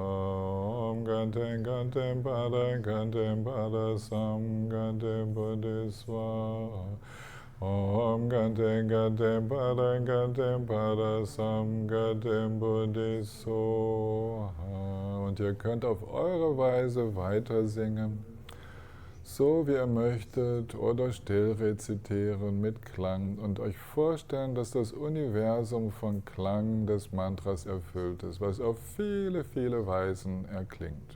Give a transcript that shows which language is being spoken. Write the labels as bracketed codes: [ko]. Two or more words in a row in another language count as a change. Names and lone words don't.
[sa] Om gatim gatim pada sam gatim buddhi swaha. Om gatim gatim pada sam gatim buddhi soha. [de] Und ihr könnt auf eure Weise weiter singen, so wie ihr möchtet, oder still rezitieren mit Klang und euch vorstellen, dass das Universum von Klang des Mantras erfüllt ist, was auf viele, viele Weisen erklingt.